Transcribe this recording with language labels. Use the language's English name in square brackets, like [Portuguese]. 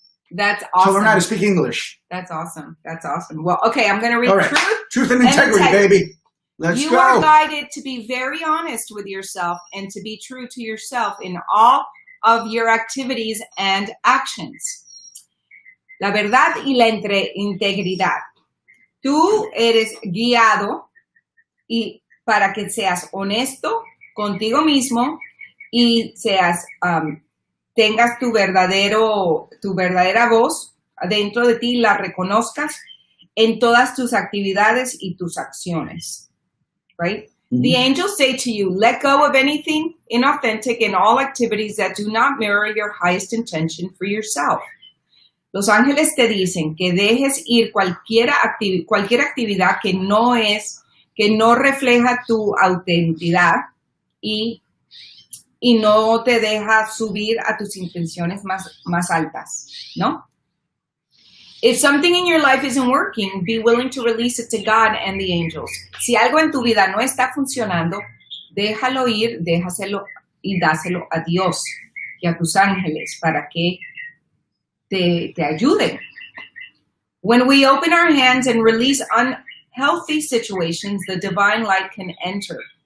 [English] That's awesome. learn how to speak English. That's awesome. Well, okay, I'm going to read All right. truth. Truth and integrity, baby. Let's You go. are guided to be very honest with yourself and to be true to yourself in all of your activities and actions. [Spanish] La verdad y la integridad. Tú eres guiado y para que seas honesto contigo mismo y tengas tu verdadera voz dentro de ti, la reconozcas en todas tus actividades y tus acciones. [English] Right? Mm-hmm. The angels say to you, let go of anything inauthentic in all activities that do not mirror your highest intention for yourself. [Spanish] Los ángeles te dicen que dejes ir cualquier actividad que no refleja tu autenticidad y no te deja subir a tus intenciones más altas, ¿no? [English] If something in your life isn't working, be willing to release it to God and the angels. [Spanish] Si algo en tu vida no está funcionando, déjalo ir, déjaselo y dáselo a Dios y a tus ángeles para que te ayuden. [English] When we open our hands and release unhealthy situations, the divine light can enter.